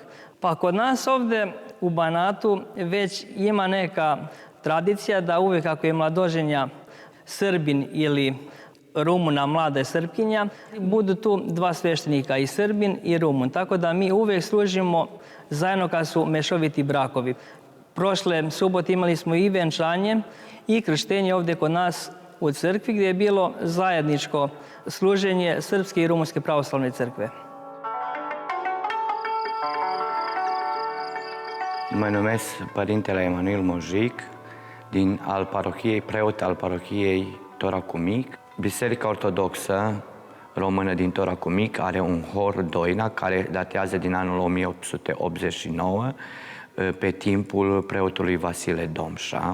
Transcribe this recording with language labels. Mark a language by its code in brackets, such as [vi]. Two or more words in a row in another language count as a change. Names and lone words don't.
[sr] Pa kod nas ovdje u Banatu već ima neka tradicija da uvijek ako je mladoženja Srbin ili Rumuna, mlada Srpkinja, budu tu dva sveštenika, i Srbin i Rumun. Tako da mi uvijek služimo zajedno kad su mešoviti brakovi. Prošle subote imali smo i venčanje i krštenje ovdje kod nas u crkvi gdje je bilo zajedničko služenje Srpske i Rumunske pravoslavne crkve. [ro] Mă numesc Părintele Emanuel Mojic, preot al parohiei Toracu Mic. Biserica Ortodoxă Română din Toracu Mic are un hor Doina care datează din anul 1889 pe timpul preotului Vasile Domșa.